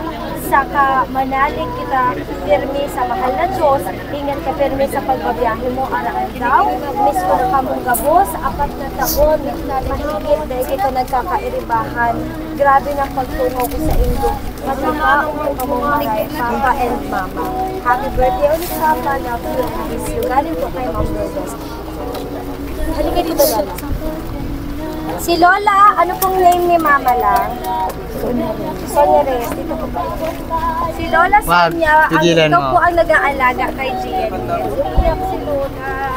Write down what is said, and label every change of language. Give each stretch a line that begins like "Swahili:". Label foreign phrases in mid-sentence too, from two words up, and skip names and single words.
Bikol: Saka manalig kita pirmi sa mahal na Diyos, ingat ka pirmi sa pagbabiyahe mo araan daw, miss ko na kamong gabos, 4 na taon, mahigit dahil ito nagkakairibahan. Grabe ng pagtungo ko sa Indo. Magkakaong ko kamong maray,
English: Papa and Mama. Happy birthday ulit, Papa. Love you and miss you.
Filipino: Galing po kay Ma'am Lourdes. Halika dito, Lola. Si Lola, ano pong name ni Mama lang? Sonia Reyes. Dito po ba? Si Lola Sonia, ito po ang nag-aalaga kay Gian. Iyak si Lola.